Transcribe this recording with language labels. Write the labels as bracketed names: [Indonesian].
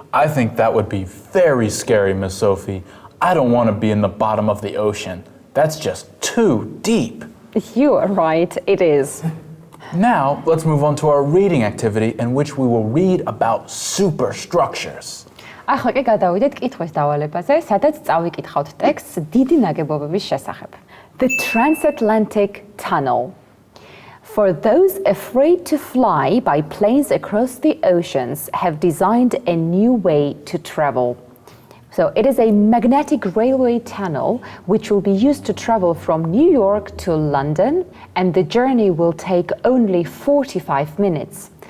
[English] I think that would be very scary, Miss Sophie. I don't want to be in the bottom of the ocean. That's just too deep. You are right, it is. Now, let's move on to our reading activity in which we will read about superstructures. [Georgian] ახლა კი გადავიდეთ კითხვის დავალებაზე, სადაც წავიკითხავთ ტექსტს დიდი ნაგებობების შესახებ. [English] The Transatlantic Tunnel. For those afraid to fly by planes across the oceans have designed a new way to travel. So it is a magnetic railway tunnel which will be used to travel from New York to London, and the journey will take only 45 minutes.